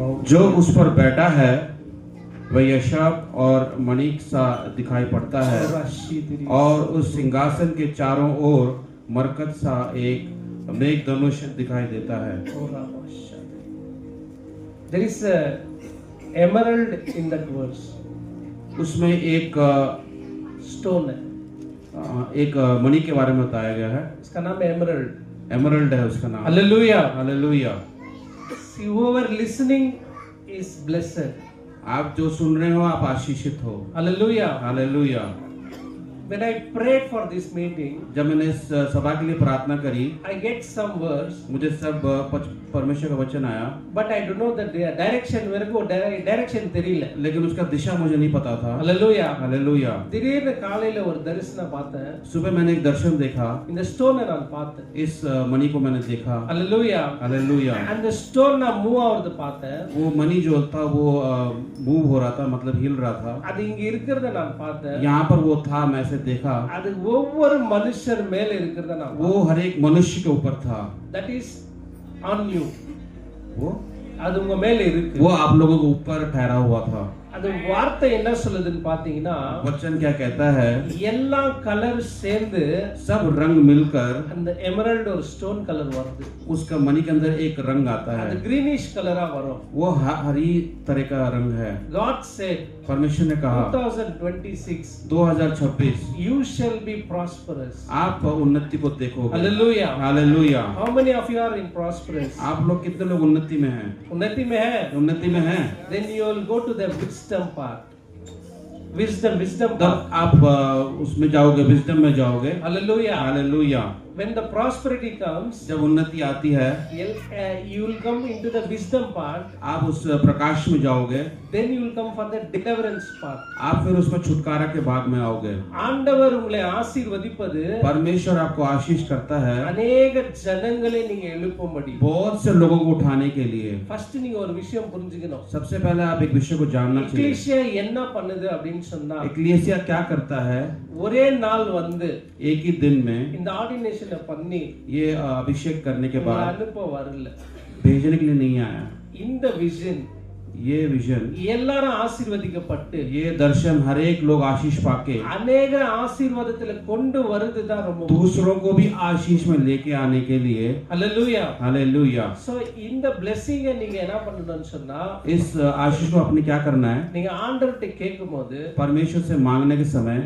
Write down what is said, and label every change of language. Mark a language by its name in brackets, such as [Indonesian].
[Hindi] जो उस पर बैठा है वह यशब और मणिक सा दिखाई पड़ता है और उस सिंहासन के चारों ओर मरकत सा एक मेघधनुष दिखाई देता है। [English] There is a emerald in that verse. [Hindi] उसमें एक Stone है. एक मणि के बारे में बताया गया है। इसका नाम emerald. एमरल्ड है उसका नाम। [English] Hallelujah. [Hindi] Hallelujah. [English] See, whoever listening is blessed. [Hindi] आप जो सुन रहे हो आप आशीषित हो। [English] Hallelujah. [Hindi] Hallelujah. [English] When I prayed for this meeting, [Hindi] जब मैंने इस सभा के लिए प्रार्थना करी, [English] I get some words, [Hindi] मुझे सब परमेश्वर का वचन आया, [English] but I don't know the direction. [Hindi] मेरे को direction [Tamil] தெரியல. [Hindi] लेकिन उसका दिशा मुझे नहीं पता था। [English] Hallelujah. [Hindi] हालेलुया। [Tamil] திடீர்னு காலையில ஒரு தரிசனம் பார்த்தேன். [Hindi] सुबह मैंने एक दर्शन देखा। [Tamil] இந்த ஸ்டோனை நான் பார்த்தேன். [Hindi] इस मणि को मैंने देखा। [English] Hallelujah. [Hindi] Hallelujah. [English] And the stone [Tamil] நான் மூவ் ஆவறது பார்த்தேன். [Hindi] वो मणि जो था वो मूव हो रहा था, मतलब हिल रहा था। [Tamil] அது இங்க இருக்கிறத நான் பார்த்தேன். [Hindi] यहाँ पर वो था, मैं ऐसे देखा। [Tamil] அது ஒவ்வொரு மனுஷர் மேல இருக்கிறத நான் [Hindi] वो हर एक मनुष्य के ऊपर था। [English] that is on you. [Hindi] वो [Tamil] அது உங்க மேல இருக்கு. [Hindi] वो आप लोगों के ऊपर ठहरा हुआ था। [Tamil] அது வார்த்தை என்ன சொல்லுதுன்னு பாத்தீங்கன்னா, [Hindi] वचन क्या कहता है? [Tamil] எல்லா கலர் சேர்ந்து [Hindi] सब रंग मिलकर [Tamil] அந்த எமரல்ட் ஒரு ஸ்டோன் கலர் வருது. [Hindi] उसका मणि के अंदर एक रंग आता [Tamil] அது [Hindi] है। [Tamil] ग्रीनिश कलरा வரும். [Hindi] वो हरी तरह का रंग है। [English] God said [Hindi] परमेश्वर ने कहा 2026 2026 [English] you shall be prosperous. [Hindi] आप उन्नति को देखोगे। [English] Hallelujah. [Hindi] Hallelujah. [English] How many of you are in prosperous? [Hindi] आप लोग कितने लोग उन्नति में हैं? उन्नति में है. उन्नति में हैं? [English] Then you will go to the wisdom part. wisdom [Hindi] तब आप उसमें जाओगे, विजडम में जाओगे। [English] hallelujah [Hindi] hallelujah. [English] when the prosperity comes [Hindi] जब उन्नति आती है [English] you will come into the wisdom part, [Hindi] आप उस प्रकाश में जाओगे, [English] then you will come for the deliverance part. [Hindi] आप फिर उसमें छुटकारा के भाग में आओगे। [Tamil] ஆண்டவர் உங்களை ஆசீர்வதிப்பது [Hindi] परमेश्वर आपको आशीष करता है [Tamil] अनेक ஜனங்களை நீங்க எழுப்பும்படி. [Hindi] बहुत से लोगों को उठाने के लिए। [Tamil] ஃபர்ஸ்ட் நீங்க ஒரு விஷயம் புரிஞ்சுக்கணும். [Hindi] सबसे पहले आप एक विषय को जानना चाहिए। [Tamil] எக்லீசியா என்ன பண்ணுது அப்படினு சொன்னா, [Hindi] एक्लेसिया क्या करता है? [Tamil] ஒரே நாள் வந்து [Hindi] एक ही दिन में [Tamil] இந்த ஆர்டினேஷனை பண்ணி [Hindi] ये अभिषेक करने के बाद [Tamil] அனுப்ப வரல. [Hindi] भेजने के लिए नहीं आया। [Tamil] இந்த விஷன் [Hindi] ये विजन, [Tamil] எல்லாரும் ஆசீர்வதிக்கப்பட்டு [Hindi] ये दर्शन हर एक लोग आशीष पाके [Tamil] अनेक ஆசீர்வாதத்துல கொண்டு வருதுதான் ரொம்ப [Hindi] दूसरों को भी आशीष में लेके आने के लिए। Hallelujah hallelujah. [Tamil] सो இந்த blessing நீங்க என்ன பண்ணணும்னு சொன்னா, [Hindi] इस आशीष को आपने क्या करना है? [Tamil] நீங்க ஆண்டவர்கிட்ட கேட்கும்போது [Hindi] परमेश्वर से मांगने के समय